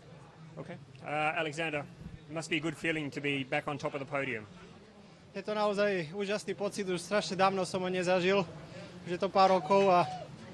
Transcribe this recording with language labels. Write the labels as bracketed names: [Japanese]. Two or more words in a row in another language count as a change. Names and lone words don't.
[English] Alexander, it must be a good feeling to be back on top of the podium. [Slovak] Je to naozaj úžasný pocit, už strašne dávno som ho nezažil, už je to pár rokov a